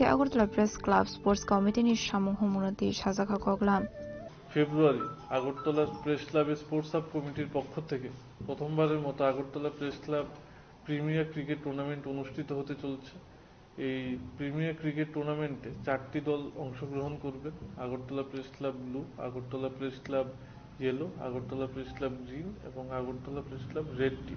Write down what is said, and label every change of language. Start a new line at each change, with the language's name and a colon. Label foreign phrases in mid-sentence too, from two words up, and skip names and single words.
Turkic languages: Agartala Press Club Sports Committee ni Samung Homunati Shazakha Koglam
Bangla: ফেব্রুয়ারি আগরতলা প্রেস ক্লাবের স্পোর্টস সাব কমিটির পক্ষ থেকে প্রথমবারের মতো আগরতলা প্রেস ক্লাব প্রিমিয়ার ক্রিকেট টুর্নামেন্ট অনুষ্ঠিত হতে চলেছে। এই প্রিমিয়ার ক্রিকেট টুর্নামেন্টে 4টি দল অংশগ্রহণ করবে। আগরতলা প্রেস ক্লাব ব্লু, আগরতলা প্রেস ক্লাব ইয়েলো, আগরতলা প্রেস ক্লাব গ্রিন এবং আগরতলা প্রেস ক্লাব রেড টিম।